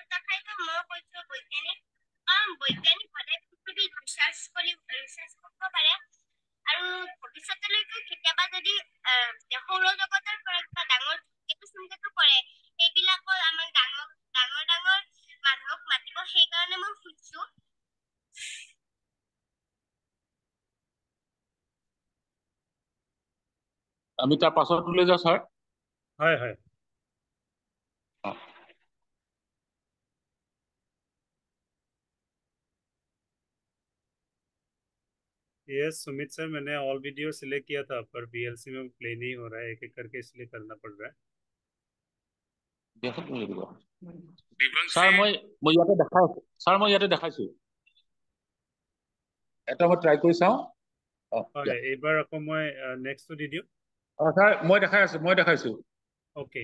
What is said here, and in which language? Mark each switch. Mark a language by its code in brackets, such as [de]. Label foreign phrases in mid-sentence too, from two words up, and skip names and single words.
[as] তথাপিও মই কৈছো বৈজ্ঞানিক, কাৰণ বৈজ্ঞানিক হ'লে পৃথিৱীত ৰিচাৰ্চ কৰিব পাৰে আৰু ভৱিষ্যতলৈকে কেতিয়াবা যদি সৌৰজগতৰ পৰা কিবা ডাঙৰ ধূমকেতু চুমকেতু কৰে, সেইবিলাকৰ আমাক ডাঙৰ মানুহক মাতিব, সেইকাৰণে মই খুজিছো। আমি তাৰ পাছত লৈ যাওঁ ছাৰ। হয়। [hi] यस सुमित सर, मैंने [en] all video select [hi] किया था पर BLC में प्ले नहीं हो रहा है, एक एक करके इसलिए करना पड़ रहा है। [as] ছাৰ মই ইয়াতে দেখাইছো। ছাৰ মই ইয়াতে দেখাইছো। এটা মই ট্ৰাই কৰি চাওঁ। হয়, এইবাৰ আকৌ মই নেক্সটটো দি দিওঁ। ছাৰ মই দেখাইছো। ওকে।